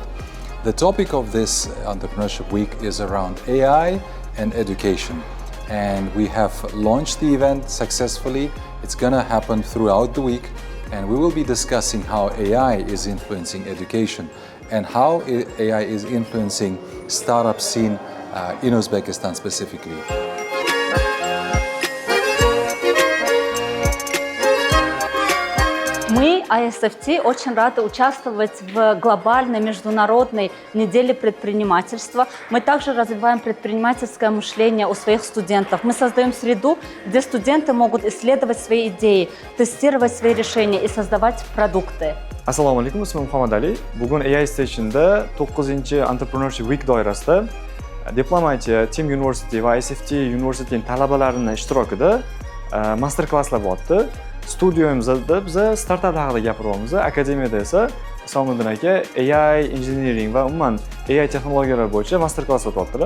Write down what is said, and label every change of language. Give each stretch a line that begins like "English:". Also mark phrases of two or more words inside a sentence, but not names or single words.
English: The topic of this Entrepreneurship Week is around AI and education. And we have launched the event successfully. It's gonna happen throughout the week, and we will be discussing how AI is influencing education and how AI is influencing startup scene in Uzbekistan specifically.
Russian: Мы, ISFT, очень рады участвовать в глобальной международной неделе предпринимательства. Мы также развиваем предпринимательское мышление у своих студентов. Мы создаем среду, где студенты могут исследовать свои идеи, тестировать свои решения и создавать продукты.
Uzbek: Assalomu alaykum, ismim Muhammad Ali. Bugun AI Station'da 9-chi Entrepreneurship Week doirasida diplomachi Team University va ISFT University'ning talabalarini ishtirokida master-klasslar o'tdi. Studiyamizda biz startaplar haqida gapiryapmiz. Akademiyada esa Isomiddin aka AI engineering va umuman AI texnologiyalar bo'yicha master-klass o'tyaptilar.